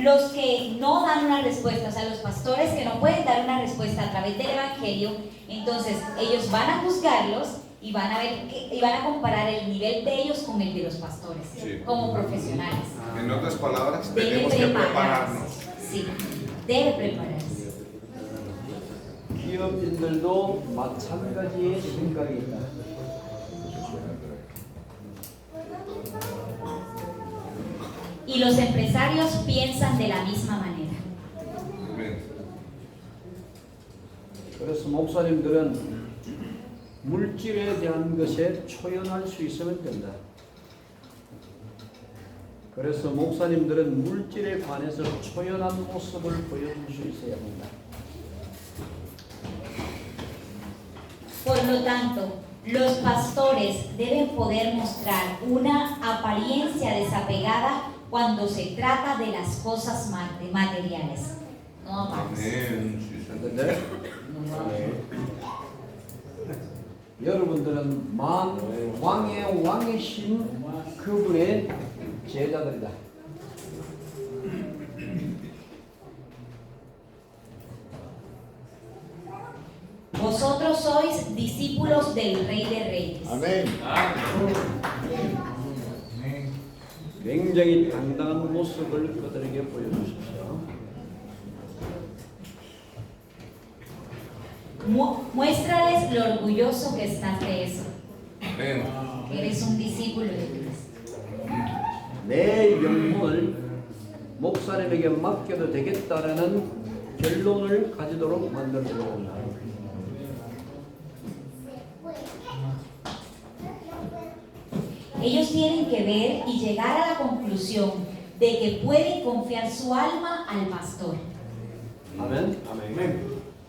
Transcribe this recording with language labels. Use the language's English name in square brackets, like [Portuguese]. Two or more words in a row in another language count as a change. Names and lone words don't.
[Spanish] Los que no dan una respuesta, o sea, los pastores que no pueden dar una respuesta a través del Evangelio, entonces ellos van a juzgarlos y van a ver y van a comparar el nivel de ellos con el de los pastores, Sí. como profesionales. En otras palabras, Debe tenemos que prepararnos. Sí, debe prepararse. [Korean] 기업인들도 마찬가지의 생각이 있다. [Spanish] Y los empresarios piensan de la misma manera. Amén. [Korean] 그래서 목사님들은 물질에 대한 것에 초연할 수 있으면 된다. 그래서 목사님들은 물질에 관해서 초연한 모습을 보여줄 수 있어야 한다. [Spanish] Por lo tanto, los pastores deben poder mostrar una apariencia desapegada cuando se trata de las cosas materiales. No más. Amén. Sí, Señor. [Korean] 근데 여러분들은 왕의 왕이신 그분의 제자들이다. [Spanish] Vosotros sois discípulos del Rey de Reyes. Amén. [Korean] 굉장히 당당한 모습을 그들에게 보여주십시오. [Spanish] Muéstrales lo orgulloso que estás de eso. Amén. Eres un discípulo de Cristo. [Korean] 내 영혼을 목사님에게 맡겨도 되겠다라는 결론을 가지도록 만들어야 한다. [Spanish] Ellos tienen que ver y llegar a la conclusión de que pueden confiar su alma al pastor. [Korean] 아멘. 아멘.